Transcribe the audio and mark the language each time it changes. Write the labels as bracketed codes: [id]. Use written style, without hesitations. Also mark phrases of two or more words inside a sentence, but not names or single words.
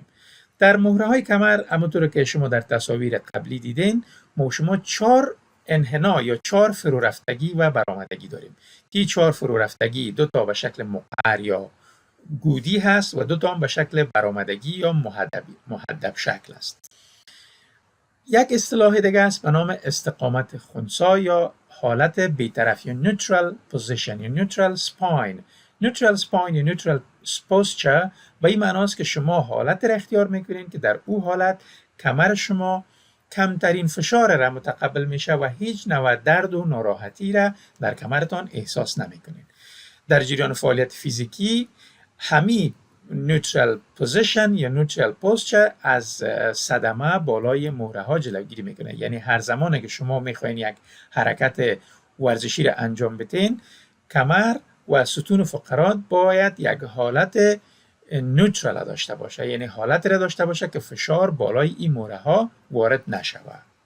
[fa] در مهره های کمر همونطور که شما در تصاویر قبلی دیدین ما شما 4 انحنا یا 4 فرو رفتگی و برآمدگی داریم. این 4 فرو رفتگی 2 تا به شکل مقعر یا گودی هست و 2 تا هم به شکل برآمدگی یا محدب شکل است. یک اصطلاح دیگه است به نام استقامت خنثی یا حالت بی‌طرف یا [en] neutral position [fa] یا [en] neutral spine. neutral spine [fa] یا [en] neutral posture [fa] به این معنی است که شما حالت را اختیار میکنین که در او حالت کمر شما کمترین فشار را متقبل میشه و هیچ نوع درد و ناراحتی را در کمرتان احساس نمیکنین. در جریان فعالیت فیزیکی همین [en] neutral position [fa] یا [en] neutral posture [fa] از صدمه بالای مهره ها جلوگیری میکنه. یعنی هر زمانی که شما میخواین یک حرکت ورزشی را انجام بدین کمر و ستون فقرات باید یک حالت نوترال داشته باشه، یعنی حالت را داشته باشه که فشار بالای این مهره ها وارد نشود.